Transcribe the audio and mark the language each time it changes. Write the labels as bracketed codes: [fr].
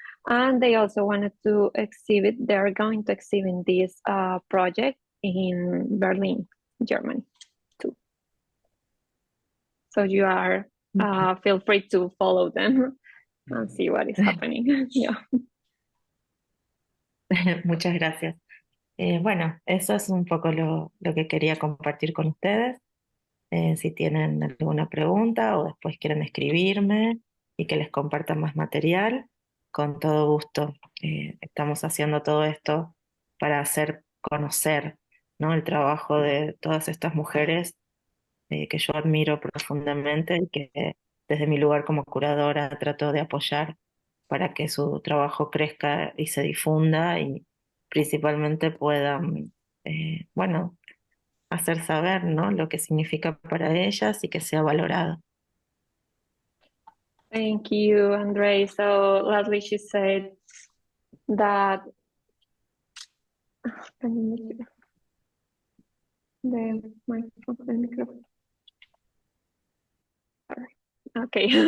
[en] And they also wanted to exhibit, they're going to exhibit this project in Berlin, Germany, too. So you are, feel free to follow them and see what is happening. Yeah. [es] Muchas gracias. Bueno, eso es un poco lo que quería compartir con ustedes. Si tienen alguna pregunta o después quieren escribirme y que les comparta más material, con todo gusto. Estamos haciendo todo esto para hacer conocer, ¿no?, el trabajo de todas estas mujeres que yo admiro profundamente y que desde mi lugar como curadora trato de apoyar para que su trabajo crezca y se difunda, y principalmente puedan, bueno, hacer saber, ¿no?, lo que significa para ellas y que sea valorado. [en] Thank you, Andre. So lastly, she said that the microphone. Sorry. Okay.